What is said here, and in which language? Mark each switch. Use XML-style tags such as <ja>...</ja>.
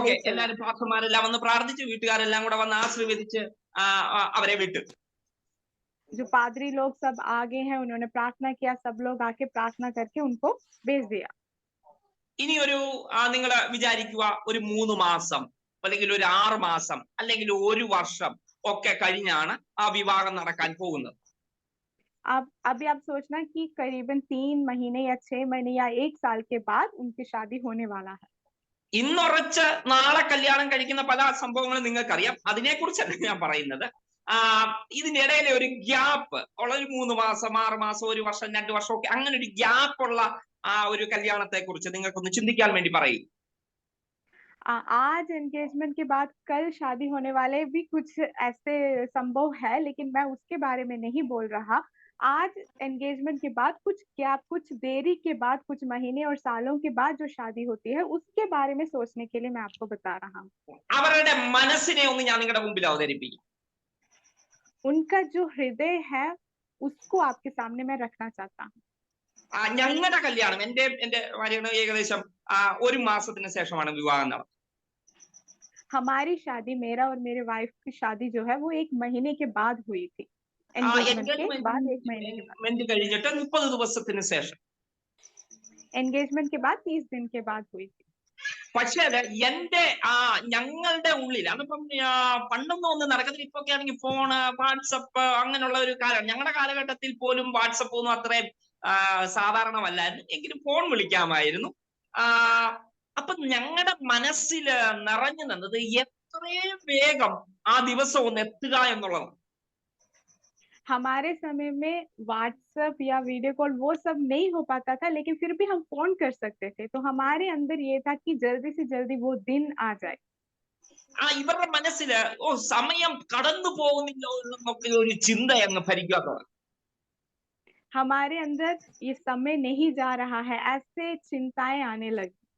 <ml>എല്ലാവരും പാസ്റ്റർമാരെല്ലാം വന്ന് പ്രാർത്ഥിച്ചു, വീട്ടുകാരെല്ലാം കൂടെ വന്ന് ആശീർവദിച്ച് അവരെ വിട്ടു.</ml> <hi>जो पादरी लोग सब आगे हैं, उन्होंने प्रार्थना किया, सब लोग आके प्रार्थना करके उनको भेज दिया.</hi> <ml>ഇനി നിങ്ങൾ വിചാരിക്കുക, ഒരു 3 മാസം അല്ലെങ്കിൽ ഒരു 6 മാസം അല്ലെങ്കിൽ 1 വർഷം ഒക്കെ കഴിഞ്ഞാണ് ആ വിവാഹം നടക്കാൻ പോകുന്നത്.</ml> <hi>अभी आप सोचना कि करीबन 3 महीने या 6 महीने या 1 साल के बाद उनकी शादी होने वाला है.</hi> <ml>ഇന്നുറച്ച് നാളെ കല്യാണം കഴിക്കുന്ന പല സംഭവങ്ങളും നിങ്ങൾക്കറിയാം. അതിനെക്കുറിച്ചല്ല ഞാൻ പറയുന്നത്. ഇതിനിടയിലെ ഒരു ഗ്യാപ്പ് ഉള്ള ഒരു 3 മാസം 6 മാസം 1 വർഷം 2 വർഷം ഒക്കെ അങ്ങനെ ഒരു ഗ്യാപ്പ് ഉള്ള ആ ഒരു കല്യാണത്തെ കുറിച്ച് നിങ്ങൾക്കൊന്ന് ചിന്തിക്കാൻ വേണ്ടി പറയും.</ml> <hi>आज एंगेजमेंट के बाद कल शादी होने वाले भी कुछ ऐसे संभव है, लेकिन मैं उसके बारे में नहीं बोल रहा. आज एंगेजमेंट के बाद कुछ देरी के बाद, कुछ महीने और सालों के बाद जो शादी होती है, उसके बारे में सोचने के लिए मैं आपको बता रहा हूँ.</hi> <ml>അവരുടെ മനസ്സിനെ ഒന്ന് ഞാൻ നിങ്ങളുടെ മുമ്പിൽ അവതരിപ്പിക്കും.</ml> <hi>उनका जो हृदय है उसको आपके सामने मैं रखना चाहता हूँ.</hi> <ml>ഞങ്ങളുടെ കല്യാണം എന്റെ ഭാര്യയുടെ ഏകദേശം 1 മാസത്തിന് ശേഷമാണ് വിവാഹം നടന്നത്.</ml> <hi>हमारी शादी, मेरा और मेरे वाइफ की शादी जो है वो 1 महीने के बाद हुई थी। एंगेजमेंट के बाद 1 महीने के बाद।</hi> <ml>എൻഗേജ്മെന്റ് കഴിഞ്ഞിട്ട് 30 ദിവസത്തിന് ശേഷം.</ml> <hi>एंगेजमेंट के बाद 30 दिन के बाद हुई थी।</hi> <ml>പക്ഷേ എന്റെ ഞങ്ങളുടെ ഉള്ളിൽ അതിപ്പം പണ്ടൊന്നും ഒന്നും നടക്കത്തില്ല. ഇപ്പൊക്കെ ആണെങ്കിൽ ഫോണ്, വാട്സപ്പ് അങ്ങനെയുള്ള ഒരു കാലം. ഞങ്ങളുടെ കാലഘട്ടത്തിൽ പോലും വാട്സപ്പ് ഒന്നും അത്രയും സാധാരണമല്ലായിരുന്നു. എങ്കിലും ഫോൺ വിളിക്കാമായിരുന്നു. അപ്പൊ ഞങ്ങളുടെ മനസ്സിൽ നിറഞ്ഞു നിന്നത് എത്രയും വേഗം ആ ദിവസം ഒന്ന് എത്തുക എന്നുള്ളതാണ്.</ml> <hi>हमारे समय में व्हाट्सएप या वीडियो कॉल वो सब नहीं हो पाता था, लेकिन फिर भी हम फोन कर सकते थे। तो हमारे अंदर ये था कि जल्दी से जल्दी वो दिन आ जाए।</hi> <ml>ഇവരുടെ മനസ്സിൽ സമയം കടന്നു പോകുന്നില്ലോ എന്നൊക്കെ ഒരു ചിന്ത അങ്ങ് ഭരിക്കാൻ തുടങ്ങി.</ml> <hi>हमारे अंदर ये समय नहीं जा रहा है, ऐसे चिंताएं आने लगी।</hi>